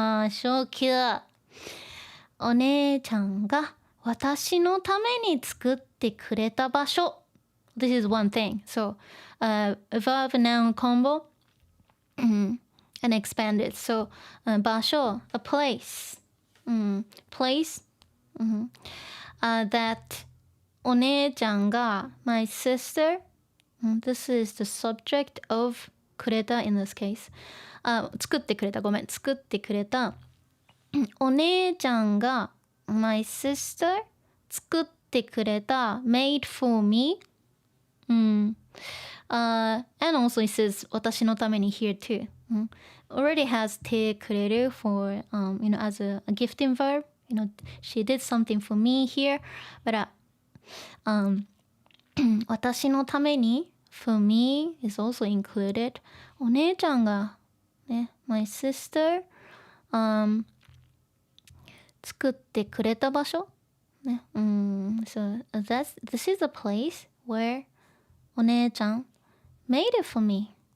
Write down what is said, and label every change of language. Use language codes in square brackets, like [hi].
[ja] 初級。お姉ちゃんが私のために作ってくれた場所。 [en] This is one thing. So, verb noun combo and expanded. So, 場所 a place. Place that [ja] お姉ちゃんが [en] my sister. This is the subject of くれた in this case. [ja] 作ってくれた。ごめん。作ってくれた。お姉ちゃんが [en] my sister [ja] 作ってくれた [en] made for me.And also it says 私のために here too. Already has てくれる for as a gifting verb. She did something for me here. But [ja] 私のために [en] for me is also included. [ja] お姉ちゃんがね [en] my sister [ja] 作ってくれた場所ね。 [en] So this is a place whereお姉ちゃん made it for me.